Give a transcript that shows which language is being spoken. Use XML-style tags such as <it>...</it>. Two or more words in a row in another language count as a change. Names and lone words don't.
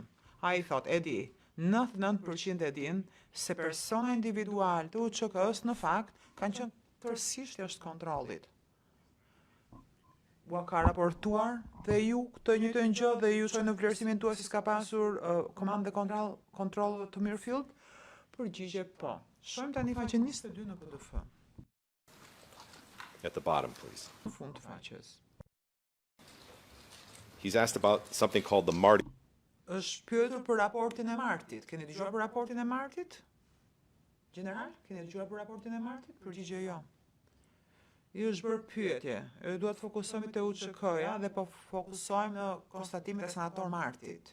<sq>Ai thot, e di, 99% e din se persona individual të UÇK-s në fakt kanë qenë tërësisht jashtë kontrollit. Ua ka raportuar dhe ju këtë njëjtën gjë dhe ju shoj në vlerësimin tuaj se s'ka pasur komandë dhe kontroll të Mirfield? Përgjigje po. Shohim tani faqen 22 në PDF.</sq> <en>at the bottom, please.</en> <sq>Në fund të faqes.</sq> <en>He's asked about something called the Marty.</en> <sq>Është pyetur për raportin e martit. Keni dëgjuar për raportin e martit? General, keni dëgjuar për raportin e martit? Përgjigje jo. I është bërë pyetje. Duhet të fokusohemi te UÇK-ja dhe po fokusohemi në konstatimin e senator Martit.</sq>